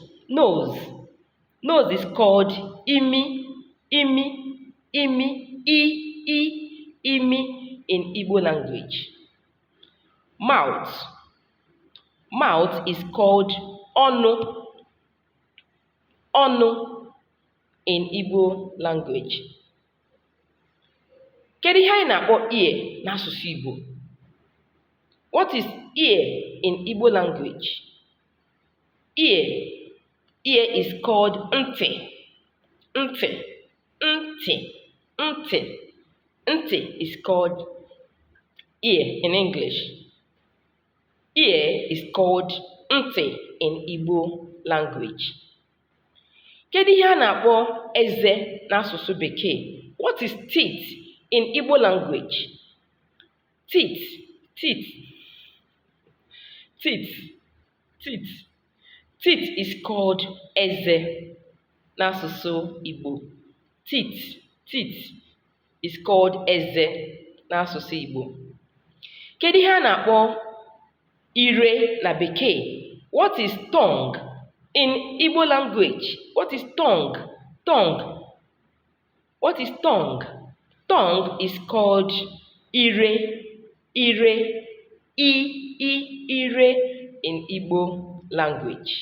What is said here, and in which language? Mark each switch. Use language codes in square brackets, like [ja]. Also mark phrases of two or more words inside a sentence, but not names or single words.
[en] Nose is called imi, imi in Igbo language. Mouth is called onu in Igbo language. [ig] Kedu ihe anyị na-akpọ ear n'asụsụ Igbo? [en] What is ear in Igbo language? Ear is called ntị. Ntị is called ear in English. Ear is called ntị in Igbo language. [ig] Kedu ihe a na-akpọ eze n'asụsụ Bekee? [en] What is teeth in Igbo language? Teeth is called [ig] eze n'asụsụ Igbo. [en] Teeth is called [ig] eze n'asụsụ Igbo. Kedu ihe a na-akpọ ire na Bekee? [en] What is tongue in Igbo language? What is tongue? What is tongue? Tongue is called ire in Igbo language.